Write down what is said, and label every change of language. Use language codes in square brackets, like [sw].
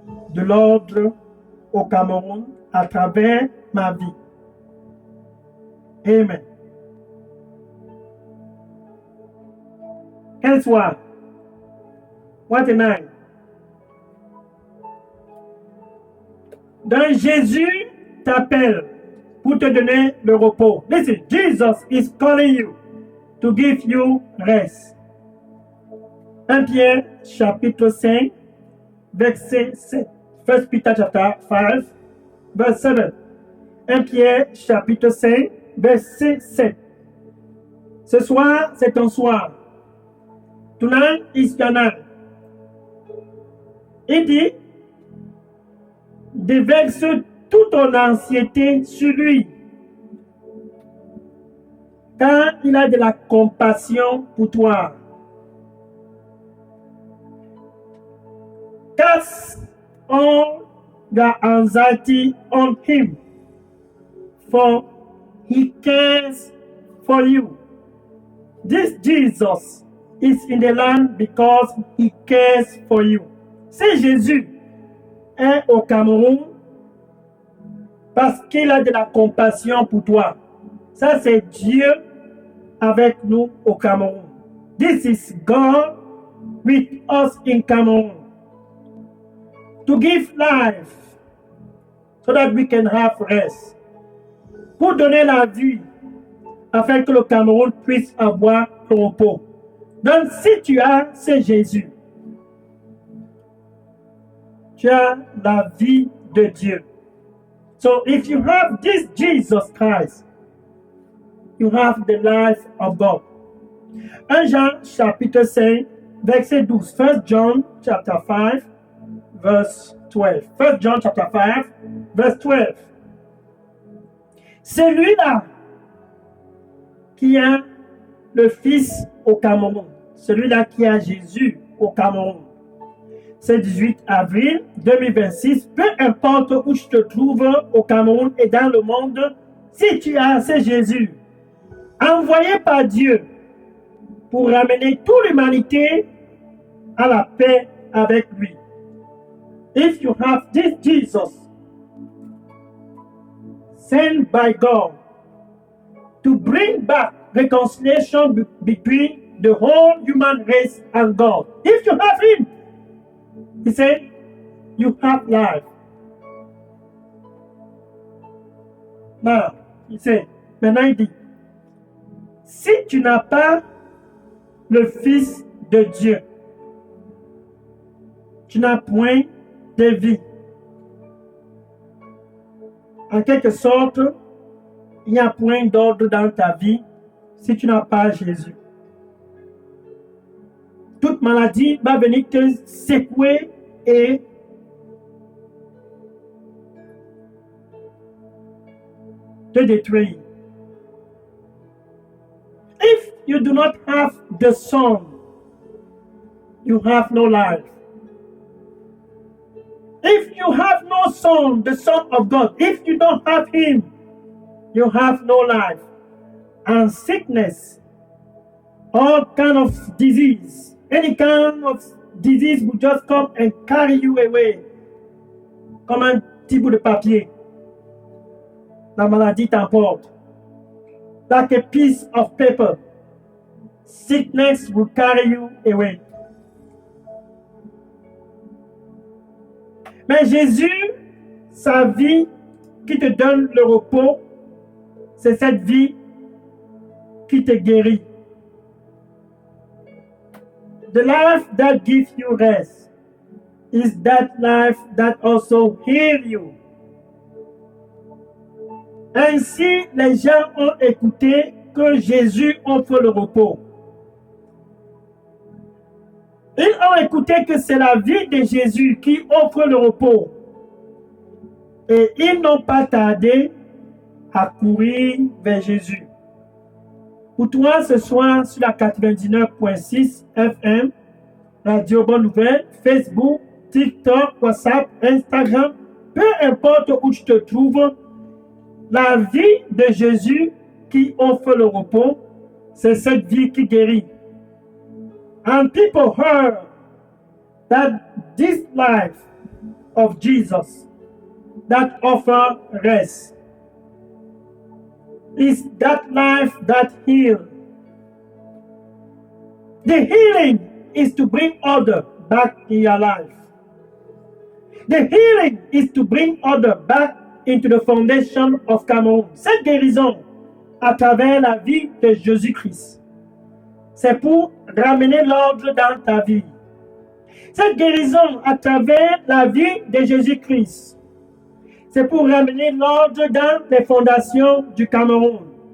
[fr] De l'ordre au Cameroun à travers ma vie. Amen. Quel soir? [en] What a night. [fr] Donc Jésus t'appelle pour te donner le repos. [en] Listen, Jesus is calling you to give you rest. [fr] 1 Pierre chapitre 5, verset 7. [en] 1 Peter chapter 5, verse 7. [fr] 1 Pierre chapitre 5, verset 7. Ce soir, c'est ton soir. [en] Tonight is your night. [fr] Il dit, déverse toute ton anxiété sur lui, car il a de la compassion pour toi. [en] Cast all your anxiety on him, for he cares for you. This Jesus is in the land because he cares for you. [fr] C'est Jésus est au Cameroun parce qu'il a de la compassion pour toi. Ça, c'est Dieu avec nous au Cameroun. [en] This is God with us in Cameroon. To give life so that we can have rest. [fr] Pour donner la vie afin que le Cameroun puisse avoir le repos. Donc, si tu as, c'est Jésus. Tu as la vie de Dieu. [en] So if you have this Jesus Christ, you have the life of God. [fr] 1 Jean chapitre 5, verset 12. [en] 1 John chapter 5, verse 12. 1 John chapter 5, verse 12. [fr] Celui-là qui a le Fils au Cameroun, celui-là qui a Jésus au Cameroun, c'est 18 avril 2026, peu importe où tu te trouves au Cameroun et dans le monde, si tu as, c'est Jésus, envoyé par Dieu pour ramener toute l'humanité à la paix avec lui. [en] If you have this Jesus, sent by God to bring back reconciliation between the whole human race and God. If you have him, he said, you have life. Now, [fr] il sait, maintenant il dit, si tu n'as pas le Fils de Dieu, tu n'as point de vie. En quelque sorte, il n'y a point d'ordre dans ta vie si tu n'as pas Jésus. Toute maladie va venir te secouer et te détruire. [en] If you do not have the Son, you have no life. If you have no Son, the Son of God, if you don't have him, you have no life. And sickness, all kind of disease, any kind of disease will just come and carry you away. [fr] Comme un petit bout de papier. La maladie t'emporte. [en] Like a piece of paper. Sickness will carry you away. [fr] Mais Jésus, sa vie qui te donne le repos, c'est cette vie qui te guérit. [en] The life that gives you rest is that life that also heals you. [fr] Ainsi, les gens ont écouté que Jésus offre le repos. Ils ont écouté que c'est la vie de Jésus qui offre le repos. Et ils n'ont pas tardé à courir vers Jésus. Pour toi, ce soir, sur la 99.6 FM, Radio Bonne Nouvelle, Facebook, TikTok, WhatsApp, Instagram, peu importe où tu te trouves, la vie de Jésus qui offre le repos, c'est cette vie qui guérit. [en] And people heard that this life of Jesus that offers rest is that life that heals. The healing is to bring order back in your life. The healing is to bring order back into the foundation of Cameroon. [fr] Cette guérison à travers la vie de Jésus-Christ, c'est pour ramener l'ordre dans ta vie. Cette guérison à travers la vie de Jésus-Christ, c'est pour ramener l'ordre dans les fondations du Cameroun.